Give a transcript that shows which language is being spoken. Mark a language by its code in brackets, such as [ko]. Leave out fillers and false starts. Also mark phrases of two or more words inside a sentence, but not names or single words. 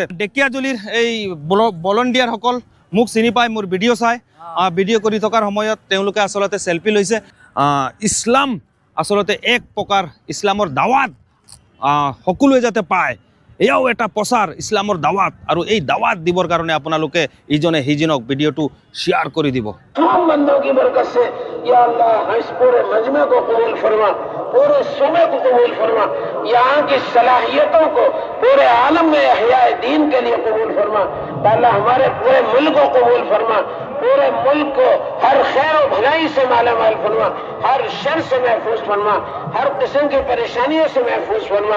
[as] ডেকিয়াজুলিৰ এই ভলণ্টিয়াৰসকল মোক চিনি পায়, মোৰ ভিডিঅ' চাই, ভিডিঅ' কৰি থকাৰ সময়ত তেওঁলোকে আচলতে চেল্ফি লৈছে। ইছলাম আচলতে এক প্ৰকাৰ ইছলামৰ দাৱাত সকলোৱে যাতে পায়, এয়াও এটা প্ৰচাৰ ইছলামৰ দাৱাত। আৰু এই দাৱাত দিবৰ কাৰণে আপোনালোকে ইজনে সিজনক ভিডিঅ'টো শ্বেয়াৰ কৰি দিব। [ur] پورے صوبے کو قبول فرما، یہاں کی صلاحیتوں کو پورے عالم میں احیائے دین کے لیے قبول فرما. اللہ ہمارے پورے ملک کو قبول فرما، پورے ملک کو ہر خیر اور بھلائی سے مالامال فرما، ہر شر سے محفوظ فرما، ہر قسم کی پریشانیوں سے محفوظ فرما.